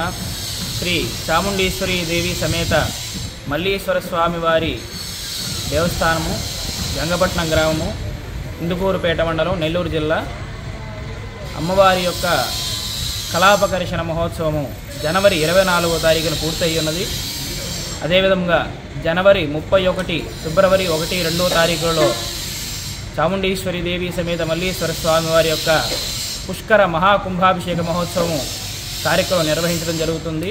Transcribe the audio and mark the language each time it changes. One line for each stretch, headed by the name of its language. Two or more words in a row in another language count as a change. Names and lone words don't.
Telugu: శ్రీ చాముండేశ్వరీ దేవీ సమేత మల్లీశ్వర స్వామి వారి దేవస్థానము గంగపట్టణం గ్రామము ఇందుకూరుపేట మండలం నెల్లూరు జిల్లా అమ్మవారి యొక్క కళాపకర్షణ మహోత్సవము జనవరి 24వ తారీఖున పూర్తయ్యున్నది. అదేవిధంగా జనవరి 31, ఫిబ్రవరి 1, 2వ తారీఖులలో చాముండేశ్వరి దేవి సమేత మల్లీశ్వర స్వామి వారి యొక్క పుష్కర మహాకుంభాభిషేక మహోత్సవము కార్యక్రమం నిర్వహించడం జరుగుతుంది.